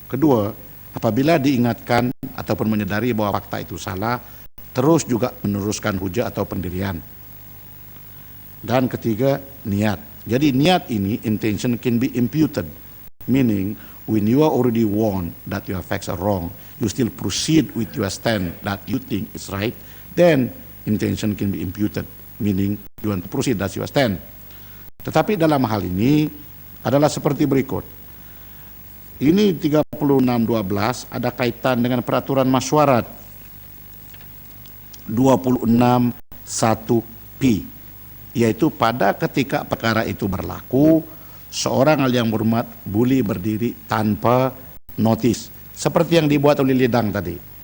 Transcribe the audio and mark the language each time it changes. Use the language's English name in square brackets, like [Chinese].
[Malay] Kedua, apabila diingatkan ataupun menyadari bahwa fakta itu salah, terus juga meneruskan hujat atau pendirian. Dan ketiga, niat. Jadi niat ini, [English] intention, can be imputed, meaning when you are already warned that your facts are wrong, you still proceed with your stand that you think is right, then intention can be imputed, meaning you want to proceed, that's your stand. [Malay] Tetapi dalam hal ini adalah seperti berikut. Ini 3612 ada kaitan dengan peraturan Masyuarat 261P, yaitu pada ketika perkara itu berlaku, seorang yang berhormat boleh berdiri tanpa notis, seperti yang dibuat oleh Lidang tadi.